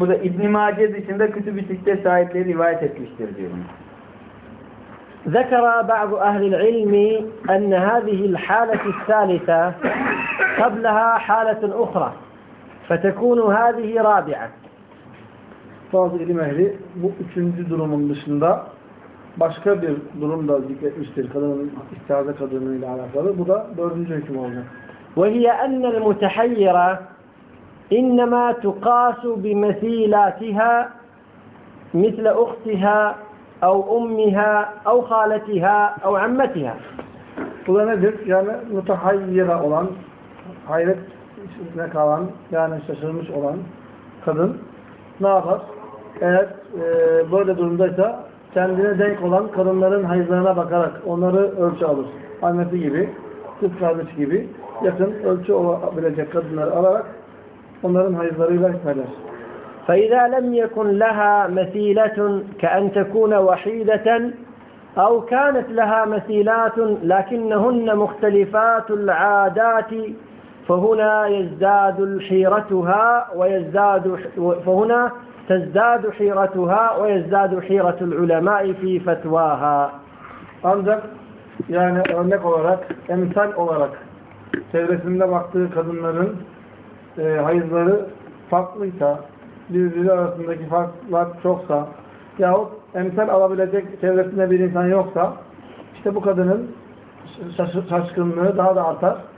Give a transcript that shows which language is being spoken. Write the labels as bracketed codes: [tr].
[tr] Burada İbn-i Mace dışında Kütüb-i Sitte sahipleri rivayet etmiştir diyorum. [ar] ذكر بعض أهل العلم أن هذه الحالة الثالثة قبلها حالة أخرى فتكون هذه رابعة. [tr] Bazı ilim ehli bu üçüncü durumun dışında başka bir durum da zikretmiştir kadının istihaze kadını ile alakalı. Bu da dördüncü hüküm olacak. [ar] وهي أن المتحيرة إنما تقاس بمثيلاتها مثل أختها أو أمها أو خالتها أو عمتها. [tr] Bu da nedir? Yani mutahayyire olan, hayret içinde kalan, yani şaşırmış olan kadın ne yapar? Eğer böyle durumdaysa kendine denk olan kadınların hayırlarına bakarak onları ölçü alır. Annesi gibi, kız kardeşi gibi yakın ölçü olabilecek kadınları alarak onların hayırlarıyla hükmeder. [ar] فَإِذَا لَمْ يَكُنْ لَهَا مَثِيلَةٌ كَأَنْ تَكُونَ وَحِيدَةً أو كانت لها مثيلات لكنهن مختلفات العادات فهنا يزداد حيرتها ويزداد فهنا تزداد حيرتها ويزداد حيرة العلماء في فتواها. [tr] Ancak yani örnek olarak, emsal olarak çevresinde baktığı kadınların hayızları farklıysa, birbiri arasındaki farklar çoksa yahut emsal alabilecek çevresinde bir insan yoksa işte bu kadının şaşkınlığı daha da artar.